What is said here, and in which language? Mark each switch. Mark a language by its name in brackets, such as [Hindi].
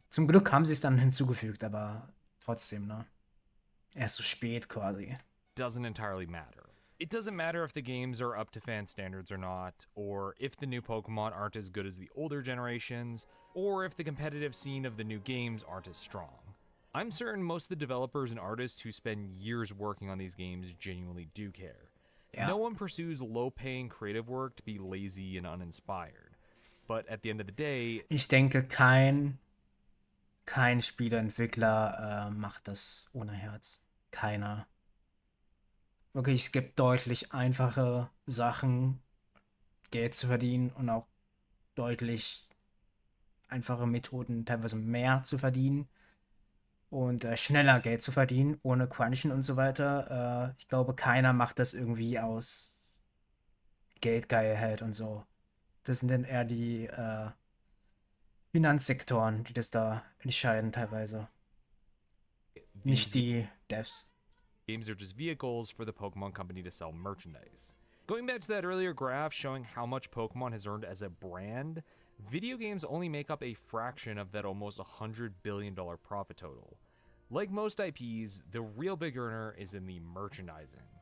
[German] Zum Glück haben sie es dann hinzugefügt, aber trotzdem, ne? Erst so spät quasi. [English] doesn't entirely matter. It doesn't matter if the games are up to fan standards or not, or if the new Pokemon aren't as good as the older generations, or if the competitive scene of the new games aren't as strong. I'm certain most of the developers and artists who spend years working on these games genuinely do care. [German] Ja. [English] No one pursues low-paying creative work to be lazy and uninspired. But at the end of the day, [German] Ich denke, kein Spieleentwickler macht das ohne Herz. Keiner. Wirklich, es gibt deutlich einfache Sachen, Geld zu verdienen und auch deutlich einfache Methoden, teilweise mehr zu verdienen und schneller Geld zu verdienen, ohne Crunchen und so weiter. Ich glaube, keiner macht das irgendwie aus Geldgeilheit und so. Das sind dann eher die Finanzsektoren, die das da entscheiden teilweise. Nicht die Devs. [English] games are just vehicles for the Pokemon Company to sell merchandise. Going back to that earlier graph showing how much Pokemon has earned as a brand, video games only make up a fraction of that almost $100 billion profit total. Like most IPs, the real big earner is in the merchandising.